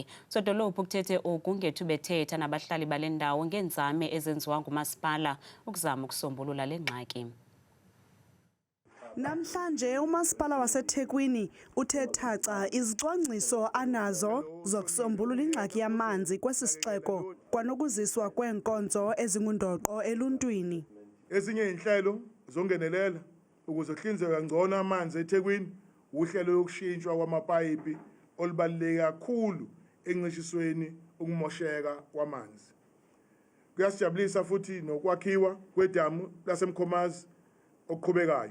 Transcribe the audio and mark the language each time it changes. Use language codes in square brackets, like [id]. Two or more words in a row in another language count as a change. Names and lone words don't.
[xh] Usodolophu kuthethe oku ngethu bethetha nabahlali bale ndawo ngeenzame ezenziwa ngumasipala ukuzama ukusombulula le ngxaki. Namhlanje umasipala waseThekwini uthe thaca izicwangciso anazo zokusombulula ingxaki yamanzi kwesi sixeko kwanokuziswa kweenkonzo ezingundoqo eluntwini. [zu] Ezinye inhlelo zongenelela ukuze kuhlinzeke kangcono amanzi eThekwini, uhlelo lokushintshwa kwamapayipi olubaluleke kakhulu encishisweni ukumosheka kwamanzi. Kuyasijabulisa futhi nokwakhiwa kwedamu laseMkhomazi okuqhubekayo.